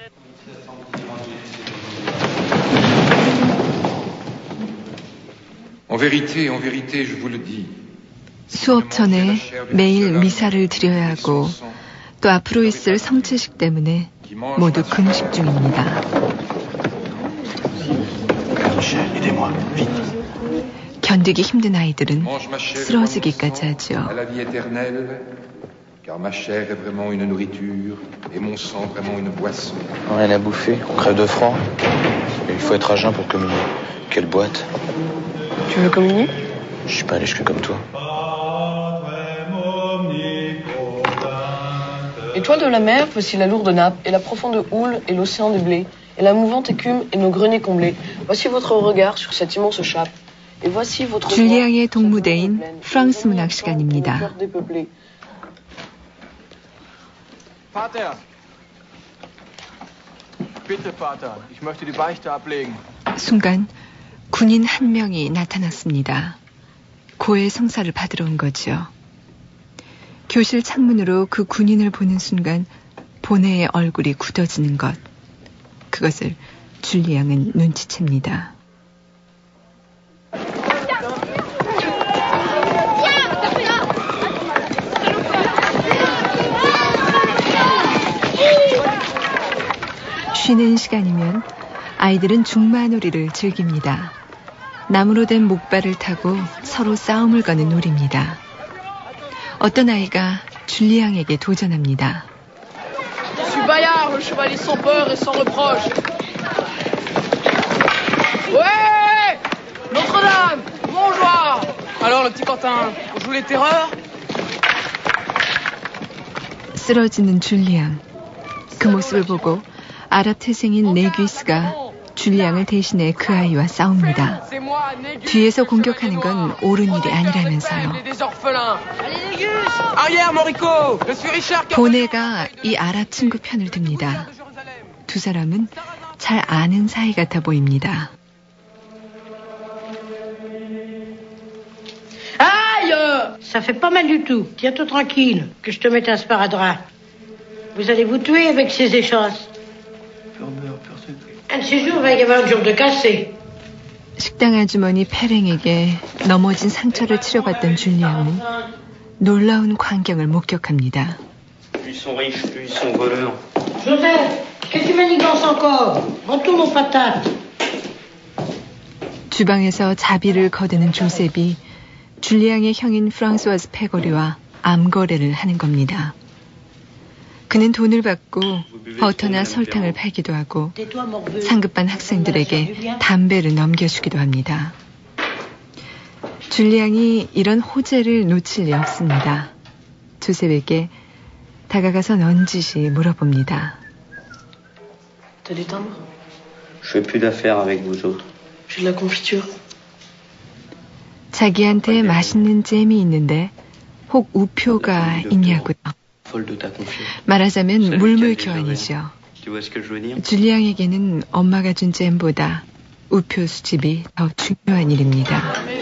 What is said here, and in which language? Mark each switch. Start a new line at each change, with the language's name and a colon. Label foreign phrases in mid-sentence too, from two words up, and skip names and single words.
Korean: 수업 전에 매일 미사를 드려야 하고 또 앞으로 있을 성체식 때문에 모두 금식 중입니다. 견디기 힘든 아이들은 쓰러지기까지 하죠.
French: Car ma chair est vraiment une nourriture et mon sang vraiment une boisson. Rien à bouffer, on crève de froid. Il faut être à jeun pour communier. Quelle boîte? Tu veux communier? Je suis pas allé jusque comme toi. Étoile de la mer, voici la lourde nappe, et la profonde houle, et l'océan des blés, et la mouvante écume, et nos greniers comblés. Voici votre regard sur cette immense chape. Et voici votre...
Korean: 줄리앙의 동무대인 프랑스 문학 시간입니다.
German: Vater! Bitte, Vater, ich möchte die Beichte ablegen.
Korean: 순간 군인 한 명이 나타났습니다. 고해 성사를 받으러 온 거죠. 교실 창문으로 그 군인을 보는 순간 보네의 얼굴이 굳어지는 것. 그것을 줄리앙은 눈치챕니다. 쉬는 시간이면 아이들은 중마놀이를 즐깁니다. 나무로 된 목발을 타고 서로 싸움을 거는 놀이입니다. 어떤 아이가 줄리앙에게 도전합니다.
French: Je suis Bayard, le chevalier sans peur et sans reproche. Ouais! Notre-Dame! Bonjour! Alors, le petit Quentin, on joue les terreurs?
Korean: 쓰러지는 줄리앙. 그 모습을 보고 아랍 태생인 네귀스가 줄리앙을 대신해 그 아이와 싸웁니다. 뒤에서 공격하는 건 옳은 일이 아니라면서요. 보네가 이 아랍 친구 편을 듭니다. 두 사람은 잘 아는 사이 같아 보입니다.
French: Aïe! Ça fait pas mal du tout. Tiens-toi tranquille, que je te mette un sparadrap. Vous allez vous tuer avec ces échasses. Un de ces jours, il va y avoir un jour de cassé.
Korean: 식당 아주머니 페랭에게 넘어진 상처를 치료받던 줄리앙은 놀라운 광경을 목격합니다.
French: Plus ils sont riches, plus ils sont voleurs. Joseph, qu'est-ce que tu manigances encore? Retourne aux patates.
Korean: 주방에서 자비를 거두는 조셉이 줄리앙의 형인 프랑스와즈 페거리와 암거래를 하는 겁니다. 그는 돈을 받고 버터나 설탕을 팔기도 하고 상급반 학생들에게 담배를 넘겨주기도 합니다. 줄리앙이 이런 호재를 놓칠 리 없습니다. 조셉에게 다가가서 넌지시 물어봅니다.
French: Je fais plus d'affaires avec vous autres. J'ai de la confiture.
Korean: 자기한테 맛있는 잼이 있는데 혹 우표가 있냐고요. 말하자면 물물 교환이죠. 줄리앙에게는 엄마가 준 잼보다 우표 수집이 더 중요한 일입니다.